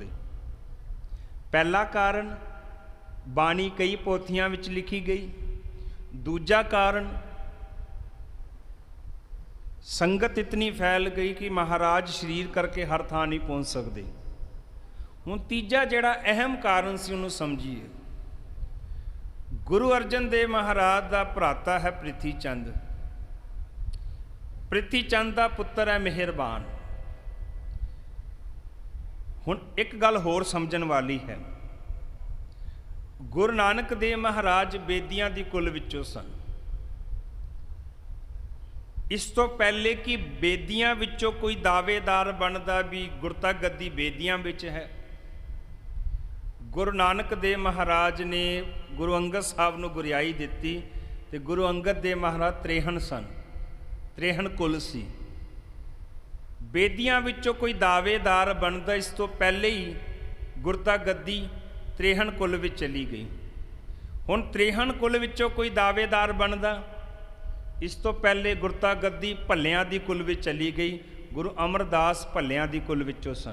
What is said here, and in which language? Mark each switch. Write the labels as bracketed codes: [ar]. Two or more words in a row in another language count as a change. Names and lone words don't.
[pa] ਪਹਿਲਾ ਕਾਰਣ, ਬਾਣੀ ਕਈ ਪੋਥੀਆਂ ਵਿੱਚ ਲਿਖੀ ਗਈ। ਦੂਜਾ ਕਾਰਣ, ਸੰਗਤ ਇਤਨੀ ਫੈਲ ਗਈ ਕਿ ਮਹਾਰਾਜ ਸ਼ਰੀਰ ਕਰਕੇ ਹਰ ਥਾਂ ਨਹੀਂ ਪਹੁੰਚ ਸਕਦੇ। ਹੁਣ ਤੀਜਾ ਜਿਹੜਾ ਅਹਿਮ ਕਾਰਣ ਸੀ ਉਹਨੂੰ ਸਮਝੀਏ। [hi] गुरु अर्जन देव महाराज का भराता है प्रिथी चंद। प्रिथी चंद का पुत्र है मेहरबान। [pa] ਹੁਣ ਇੱਕ ਗੱਲ ਹੋਰ ਸਮਝਣ ਵਾਲੀ ਹੈ। ਗੁਰੂ ਨਾਨਕ ਦੇਵ ਮਹਾਰਾਜ ਬੇਦੀਆਂ ਦੀ ਕੁਲ ਵਿੱਚੋਂ ਸਨ। ਇਸ ਤੋਂ ਪਹਿਲੇ ਕਿ ਬੇਦੀਆਂ ਵਿੱਚੋਂ ਕੋਈ ਦਾਅਵੇਦਾਰ ਬਣਦਾ ਭੀ ਗੁਰਤਾ ਗੱਦੀ ਬੇਦੀਆਂ ਵਿੱਚ ਹੈ, ਗੁਰੂ ਨਾਨਕ ਦੇਵ ਮਹਾਰਾਜ ਨੇ ਗੁਰੂ ਅੰਗਦ ਸਾਹਿਬ ਨੂੰ ਗੁਰਿਆਈ ਦਿੱਤੀ। ਤੇ ਗੁਰੂ ਅੰਗਦ ਦੇਵ ਮਹਾਰਾਜ ਤ੍ਰੇਹਣ ਸਨ, ਤ੍ਰੇਹਣ ਕੁਲ ਸੀ। ਬੇਦੀਆਂ ਵਿੱਚੋਂ ਕੋਈ ਦਾਅਵੇਦਾਰ ਬਣਦਾ, ਇਸ ਤੋਂ ਪਹਿਲੇ ਹੀ ਗੁਰਤਾ ਗੱਦੀ ਤ੍ਰੇਹਣ ਕੁਲ ਵਿੱਚ ਚਲੀ ਗਈ। ਹੁਣ ਤ੍ਰੇਹਣ ਕੁਲ ਵਿੱਚੋਂ ਕੋਈ ਦਾਅਵੇਦਾਰ ਬਣਦਾ, ਇਸ ਤੋਂ ਪਹਿਲੇ ਗੁਰਤਾ ਗੱਦੀ ਭੱਲਿਆਂ ਦੀ ਕੁਲ ਵਿੱਚ ਚਲੀ ਗਈ। ਗੁਰੂ ਅਮਰਦਾਸ ਭੱਲਿਆਂ ਦੀ ਕੁਲ ਵਿੱਚੋਂ ਸਨ।